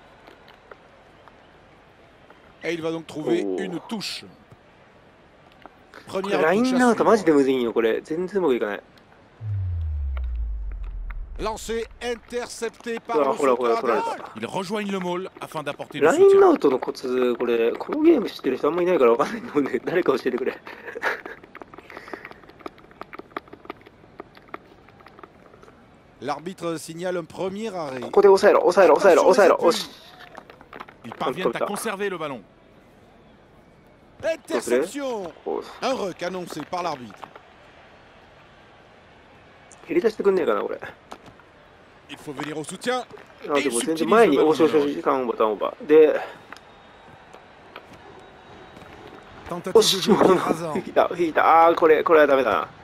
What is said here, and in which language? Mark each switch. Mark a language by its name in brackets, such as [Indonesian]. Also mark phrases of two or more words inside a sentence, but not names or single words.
[French] Et il va donc trouver une touche. [Japanese] これ [French] Première [Japanese] ライ [French] touche [Japanese] ン [French] à [Japanese] アウトマジで [French] suivre. [Japanese] むずいんよ、これ。全然うまくいかない。 [French] Lancé, intercepté par [Japanese] うわ、 [French] le [Japanese] ほらほら、 [French] centre [Japanese] 取られ [French] adverse. [Japanese] た。 [French] Ils rejoignent le môle afin d'apporter le [Japanese] ラインア [French] soutien. [Japanese] ウトのコツ、これ、このゲーム知ってる人あんまいないからわかんないと思うんだけど、誰か教えてくれ。 [French] L'arbitre signale un premier arrêt. [Japanese] ここで抑えろ、抑えろ、抑えろ、抑えろ。おし。 [French] Ils parviennent à conserver le ballon. Interception. [Japanese] こう [French] Un ruck annoncé par l'arbitre. [Japanese] 蹴り出してくんねえかな、これ。 [French] Il faut venir au soutien. [Japanese] あ、でも全然前に、おしおしおし、ターンオーバー、ターンオーバー。で、 [French] Tentative [Japanese] お [French] de [Japanese] し、 [French] jeu écrasant. [Japanese] 引いた、引いた。あー、これはダメだな。